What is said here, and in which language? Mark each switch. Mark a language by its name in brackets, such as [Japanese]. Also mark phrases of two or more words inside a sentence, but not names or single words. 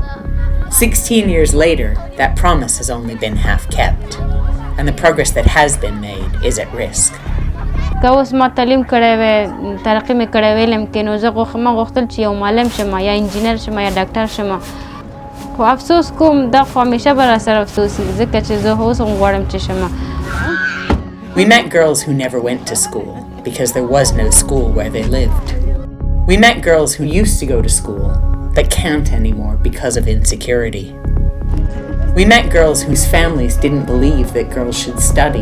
[English] 16 years later, that promise has only been half kept, and the progress that has been made is at risk. [Pashto] که اوس ما تعلیم کړی وی ترقی مې کړی ویلم کې نو زه غوښتل چې یو معلم شم یا انجینر شم یا ډاکټر شم خو افسوس کوم دا خو همیشه به را سره افسوس وي ځکه چې زه اوس هم غواړم چې شم. [English] We met girls who never went to school because there was no school where they lived. We met girls who used to go to school but can't anymore because of insecurity. We met girls whose families didn't believe that girls should study.